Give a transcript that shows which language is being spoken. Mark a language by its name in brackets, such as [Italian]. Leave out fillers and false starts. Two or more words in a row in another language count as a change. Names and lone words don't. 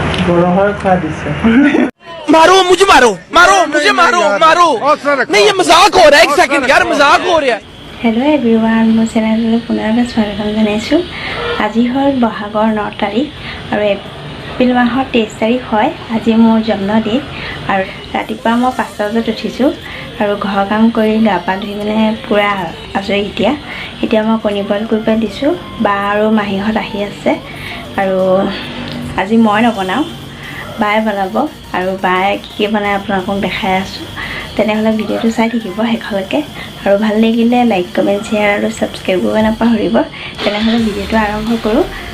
[Hindi] मारो मुझे मारो मारो मुझे मारो मारो नहीं ये मजाक हो रहा है एक सेकंड यार मजाक हो रहा है [English] hello everyone [Assamese] মোৰ চেনেললৈ পুনৰবাৰ স্বাগতম জনাইছোঁ আজি হ'ল বহাগৰ 9 তাৰিখ আৰু এপ্ৰিল মাহৰ 23 তাৰিখ হয় আজি মোৰ জন্মদিন আৰু ৰাতিপুৱা মই 5 বজাত উঠিছোঁ আৰু ঘৰ কাম কৰি গা পা ধুই মানে পুৰা আজৰি এতিয়া মই কণী বইল কৰি পাই দিছোঁ বা আৰু মাহীহঁত আহি আছে আৰু আজি মই নবনাওঁ বায়ে বনাব আৰু বায়ে কি বনায় আপোনালোকক দেখাই আছোঁ তেনেহ'লে ভিডিঅ'টো চাই থাকিব শেষলৈকে আৰু ভাল লাগিলে [English] like comment share [Assamese] আৰু ছাবস্ক্ৰাইব কৰিব নাপাহৰিব তেনেহ'লে ভিডিঅ'টো আৰম্ভ কৰোঁ